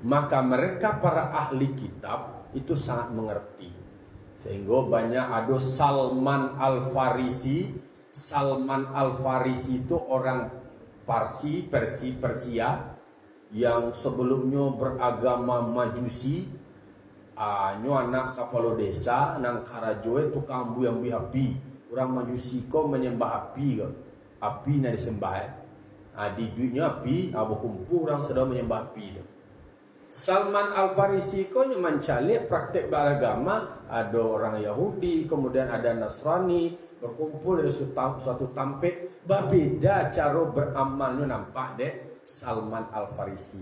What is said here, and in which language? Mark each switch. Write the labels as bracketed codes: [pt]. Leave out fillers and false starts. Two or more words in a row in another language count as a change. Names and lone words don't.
[id] Maka mereka para ahli kitab itu sangat mengerti. Sehingga banyak ada Salman Al-Farisi. Salman Al-Farisi itu orang Persia yang sebelumnya beragama Majusi. [min] Nyo anak kapalo desa nang karajoe tukang buyang api. [id] Orang Majusi ko menyembah api ko. Api na disembah. Di duitnya api, kumpul orang sedang menyembah api tu. Salman Al-Farisi ko mencari praktek beragama, ada orang Yahudi, kemudian ada Nasrani, berkumpul dari suatu tampik, berbeda cara beramalnya nampak deh Salman Al-Farisi.